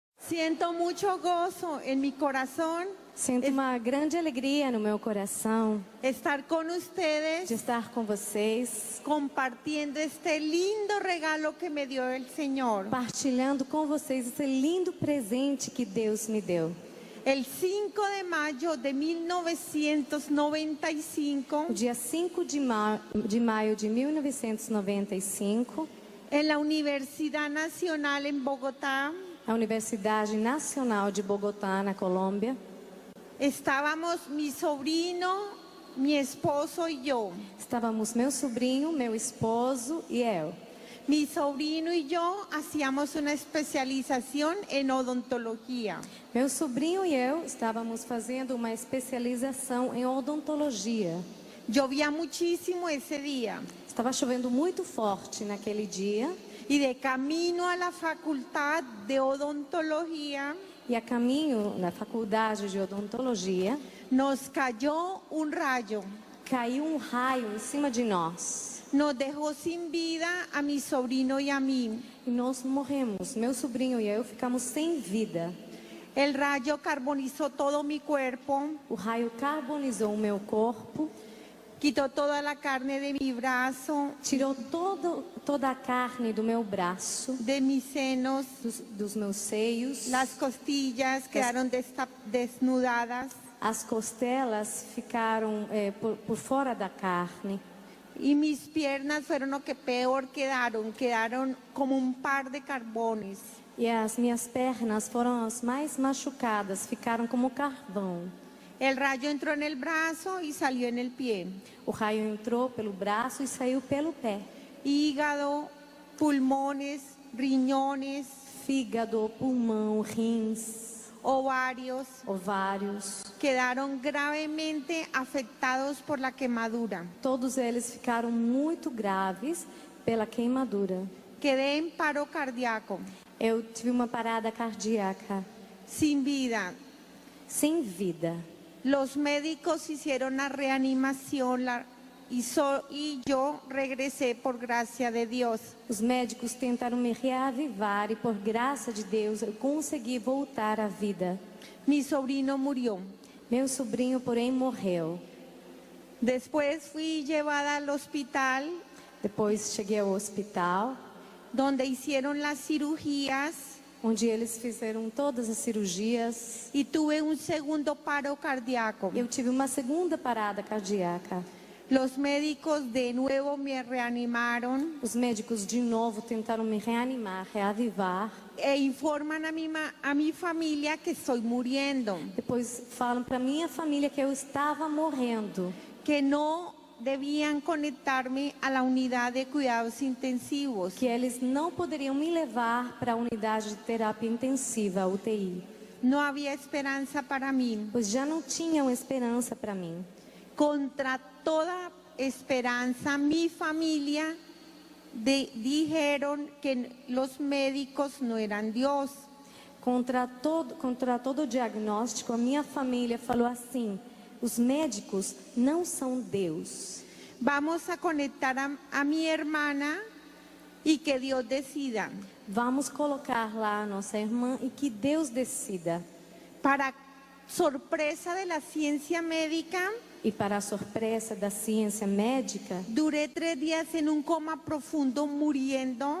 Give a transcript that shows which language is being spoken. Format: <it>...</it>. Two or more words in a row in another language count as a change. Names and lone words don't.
<es>Siento mucho gozo en mi corazón</es> <pt>Sinto uma grande alegria no meu coração</pt> <es>estar con de ustedes</es> <pt>estar com vocês,</pt> <es>compartiendo este lindo regalo que me dio el Señor.</es> <pt>partilhando com vocês esse lindo presente que Deus me deu.</pt> <es>El 5 de mayo de 1995,</es> <pt>O dia 5 de maio de 1995,</pt> <es>en la Universidad Nacional en Bogotá,</es> <pt>a Universidade Nacional de Bogotá, na Colômbia,</pt> <es>estábamos mi sobrino, mi esposo y yo.</es> <pt>estávamos meu sobrinho, meu esposo e eu.</pt> <es>Mi sobrino y yo hacíamos una especialización en odontología.</es> <pt>Meu sobrinho e eu estávamos fazendo uma especialização em odontologia.</pt> <es>Llovía muchísimo ese día</es> <pt>Estava chovendo muito forte naquele dia</pt> <es>y de camino a la facultad de odontología</es> <pt>e a caminho na faculdade de odontologia</pt> <es>nos cayó un rayo.</es> <pt>caiu um raio em cima de nós</pt> <es>Nos dejó sin vida a mi sobrino y a mí.</es> <pt>e nós morremos. Meu sobrinho e eu ficamos sem vida.</pt> <es>El rayo carbonizó todo mi cuerpo,</es> <pt>O raio carbonizou o meu corpo,</pt> <es>quitó toda la carne de mi brazo,</es> <pt>tirou toda a carne do meu braço,</pt> <es>de mis senos.</es> <pt>dos meus seios.</pt> <es>Las costillas quedaron desnudadas</es> <pt>As costelas ficaram por fora da carne.</pt> <es>y mis piernas fueron lo que peor quedaron como un par de carbones.</es> <pt>E as minhas pernas foram as mais machucadas, ficaram como carvão.</pt> <es>El rayo entró en el brazo y salió en el pie.</es> <pt>O raio entrou pelo braço e saiu pelo pé.</pt> <es>Hígado, pulmones, riñones,</es> <pt>Fígado, pulmão, rins,</pt> <es>ovarios</es> <pt>ovários,</pt> <es>quedaron gravemente afectados por la quemadura.</es> <pt>todos eles ficaram muito graves pela queimadura.</pt> <es>Quedé en paro cardíaco,</es> <pt>Eu tive uma parada cardíaca,</pt> <es>sin vida.</es> <pt>sem vida.</pt> <es>Los médicos hicieron la reanimación y yo regresé por gracia de Dios.</es> <pt>Os médicos tentaram me reavivar e por graça de Deus eu consegui voltar à vida.</pt> <es>Mi sobrino murió.</es> <pt>Meu sobrinho, porém, morreu.</pt> <es>Después fui llevada al hospital</es> <pt>Depois cheguei ao hospital,</pt> <es>donde hicieron las cirugías</es> <pt>onde eles fizeram todas as cirurgias.</pt> <es>y tuve un segundo paro cardíaco.</es> <pt>Eu tive uma segunda parada cardíaca.</pt> <es>Los médicos de nuevo me reanimaron</es> <pt>Os médicos de novo tentaram me reanimar, reavivar.</pt> <es>e informan a mi familia que estoy muriendo,</es> <pt>Depois falam para minha família que eu estava morrendo,</pt> <es>que no debían conectarme a la unidad de cuidados intensivos.</es> <pt>que eles não poderiam me levar para a unidade de terapia intensiva, a UTI,</pt> <es>No había esperanza para mí.</es> <pt>pois já não tinham esperança para mim.</pt> <es>Contra toda esperanza, mi familia dijeron que los médicos no eran Dios.</es> <pt>Contra todo o diagnóstico, a minha família falou assim: os médicos não são Deus.</pt> <es>Vamos a conectar a mi hermana y que Dios decida.</es> <pt>Vamos colocar lá a nossa irmã e que Deus decida.</pt> <es>Para sorpresa de la ciencia médica,</es> <pt>E para a surpresa da ciência médica,</pt> <es>duré 3 días en un coma profundo muriendo,</es>